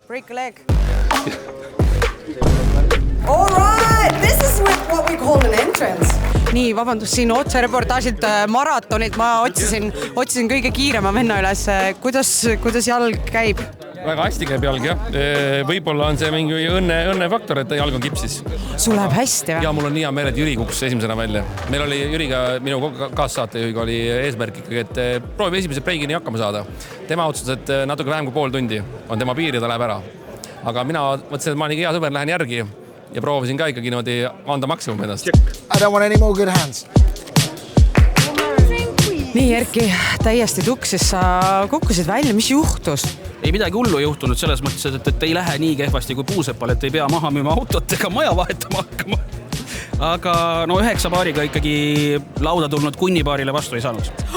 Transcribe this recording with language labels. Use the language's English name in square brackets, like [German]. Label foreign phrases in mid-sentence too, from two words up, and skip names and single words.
[English] Break a leg. All right, this is what we call an entrance. [Estonian] Nii, vabandust, siin otse reportaažilt maratonit ma otsisin kõige kiirema venna üles. Kuidas jalg käib? Väga hästi käib jalg, jah. Võib-olla on see mingi õnnefaktor, et jalg on kipsis. Sul läheb hästi, või? Ja mul on nii hea meel, et Jüri kukkus esimesena välja. Meil oli Jüriga, minu kaassaatejuhiga oli eesmärk ikkagi, et proovi esimese breigini hakkama saada. Tema otsustas, et natuke vähem kui pool tundi on tema piir ja ta läheb ära. Aga mina mõtlesin, et ma nii hea sõber, lähen järgi ja proovisin ka ikkagi niimoodi anda maksimum ennast. [English] I don't want any more good hands. [Estonian] Nii, Erki, täiesti tuksis. Sa kukkusid välja. Mis juhtus? Ei midagi hullu juhtunud selles mõttes, et ei lähe nii kehvasti kui Puusepal, et ei pea maha müüma autot ega maja vahetama hakkama. Aga 9 paariga ikkagi lauda tulnud kunnipaarile vastu ei saanud.